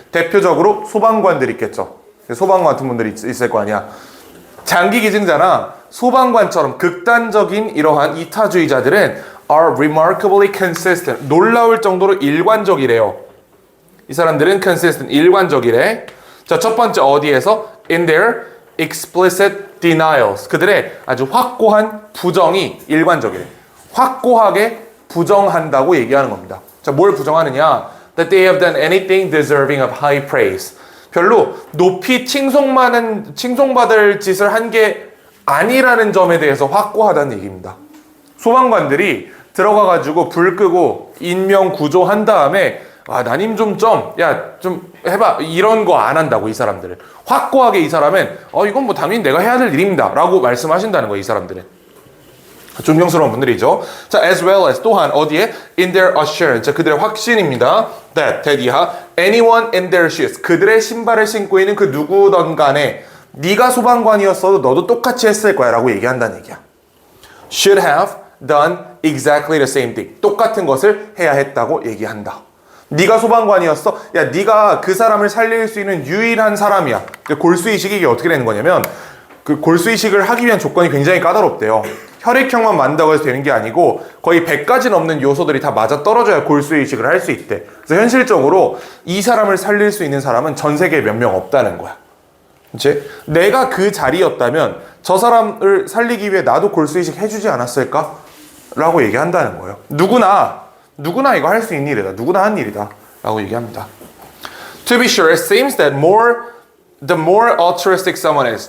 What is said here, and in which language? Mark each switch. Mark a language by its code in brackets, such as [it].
[ko] 대표적으로 소방관들 있겠죠. 소방관 같은 분들이 있을 거 아니야. 장기 기증자나 소방관처럼 극단적인 이러한 이타주의자들은 [en] are remarkably consistent. [ko] 놀라울 정도로 일관적이래요. 이 사람들은 consistent, 일관적이래. 자, 첫 번째 어디에서? [en] In their explicit denials. [ko] 그들의 아주 확고한 부정이 일관적이래. 확고하게 부정한다고 얘기하는 겁니다. 자, 뭘 부정하느냐? [en] That they have done anything deserving of high praise. [ko] 별로 높이 칭송받을 짓을 한 게 아니라는 점에 대해서 확고하다는 얘기입니다. 소방관들이 들어가가지고 불 끄고 인명 구조한 다음에 나님 좀 해봐, 이런 거 안 한다고. 이 사람들은 확고하게, 이 사람은 이건 뭐 당연히 내가 해야 될 일입니다 라고 말씀하신다는 거예요. 이 사람들은 존경스러운 분들이죠. 자, [en] as well as [ko] 또한 어디에? [en] in their assurance. [ko] 자, 그들의 확신입니다. [en] that 이하 anyone in their shoes. [ko] 그들의 신발을 신고 있는 그 누구든 간에 네가 소방관이었어도 너도 똑같이 했을 거야 라고 얘기한다는 얘기야. [en] should have done exactly the same thing. [ko] 똑같은 것을 해야 했다고 얘기한다. 네가 소방관이었어? 야, 네가 그 사람을 살릴 수 있는 유일한 사람이야. 골수이식이 이게 어떻게 되는 거냐면 그 골수 이식을 하기 위한 조건이 굉장히 까다롭대요. 혈액형만 맞는다고 해서 되는 게 아니고 거의 100가지 넘는 요소들이 다 맞아 떨어져야 골수 이식을 할 수 있대. 그래서 현실적으로 이 사람을 살릴 수 있는 사람은 전 세계에 몇 명 없다는 거야. 그치? 내가 그 자리였다면 저 사람을 살리기 위해 나도 골수 이식 해주지 않았을까? 라고 얘기한다는 거예요. 누구나 이거 할 수 있는 일이다. 누구나 한 일이다. 라고 얘기합니다. [en] To be sure, it seems that the more altruistic someone is.